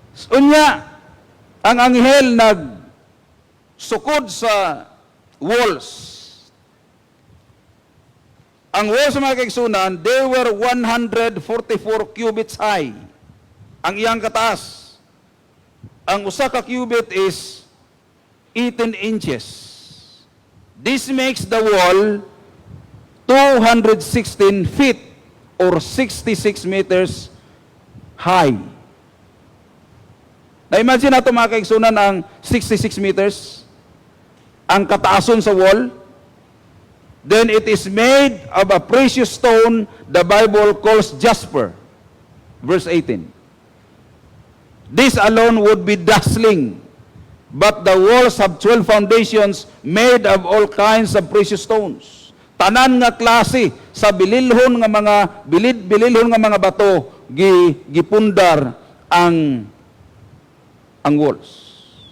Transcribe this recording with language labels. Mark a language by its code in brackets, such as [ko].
[ceb] Unya, ang anghel nagsukod sa walls. [en] Ang walls, [ceb] mga kaigsunan, [en] they were 144 cubits high. [ceb] Ang iyang kataas. Ang usa ka cubit [en] is 18 inches. This makes the wall 216 feet or 66 meters high. [ceb] Na-imagine nato mga kaigsunan ang 66 meters, ang kataason sa wall. [en] Then it is made of a precious stone the Bible calls jasper. Verse 18. This alone would be dazzling, but the walls have 12 foundations made of all kinds of precious stones. [ceb] Tanan nga klase sa bililhon nga mga bililhon nga mga bato gipundar ang walls.